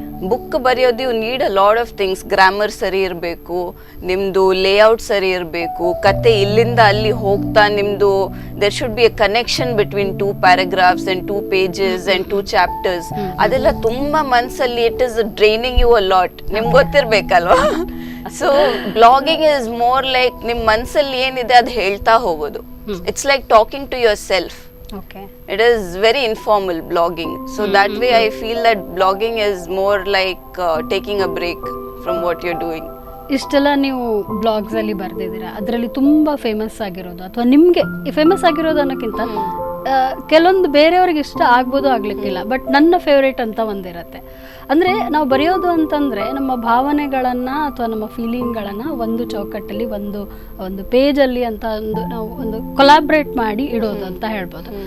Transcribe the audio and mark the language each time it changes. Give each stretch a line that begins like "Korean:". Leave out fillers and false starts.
Kannada: Book ಬರೆಯೋದು
English: You need a lot of things.
Kannada: Grammar ಸರಿ ಇರಬೇಕು, ನಿಮ್ದು ಲೇಔಟ್ ಸರಿ ಇರಬೇಕು, ಕತೆ ಇಲ್ಲಿಂದ ಅಲ್ಲಿ ಹೋಗ್ತಾ ನಿಮ್ದು
English: There should be a connection between 2 paragraphs and 2 pages and 2 chapters.
Kannada: ಅದೆಲ್ಲ ತುಂಬಾ ಮನ್ಸಲ್ಲಿ
English: It is draining you a lot.
Kannada: ನಿಮ್ಗೆ ಗೊತ್ತಿರ್ಬೇಕಲ್ವಾ?
English: so blogging is more like
Kannada: ನಿಮ್ ಮನ್ಸಲ್ಲಿ ಏನಿದೆ ಅದು ಹೇಳ್ತಾ ಹೋಗೋದು.
English: It's like talking to yourself. It is very informal blogging. So that way I feel that blogging is more like taking a break from what you're doing.
Kannada: ಇಷ್ಟೆಲ್ಲ ನೀವು ಬ್ಲಾಗ್ಸಲ್ಲಿ ಬರೆದಿದ್ದೀರಾ, ಅದರಲ್ಲಿ ತುಂಬ ಫೇಮಸ್ ಆಗಿರೋದು ಅಥವಾ ನಿಮಗೆ ಫೇಮಸ್ ಆಗಿರೋದು ಅನ್ನೋಕ್ಕಿಂತ ಕೆಲವೊಂದು ಬೇರೆಯವ್ರಿಗೆ ಇಷ್ಟ ಆಗ್ಬೋದು, ಆಗ್ಲಿಕ್ಕಿಲ್ಲ, ಬಟ್ ನನ್ನ ಫೇವ್ರೇಟ್ ಅಂತ ಒಂದಿರುತ್ತೆ. ಅಂದರೆ ನಾವು ಬರೆಯೋದು ಅಂತಂದರೆ ನಮ್ಮ ಭಾವನೆಗಳನ್ನು ಅಥವಾ ನಮ್ಮ ಫೀಲಿಂಗ್ಗಳನ್ನು ಒಂದು ಚೌಕಟ್ಟಲ್ಲಿ ಒಂದು ಪೇಜಲ್ಲಿ ಅಂತ ನಾವು ಒಂದು ಕೊಲಾಬ್ರೇಟ್ ಮಾಡಿ ಇಡೋದು ಅಂತ ಹೇಳ್ಬೋದು.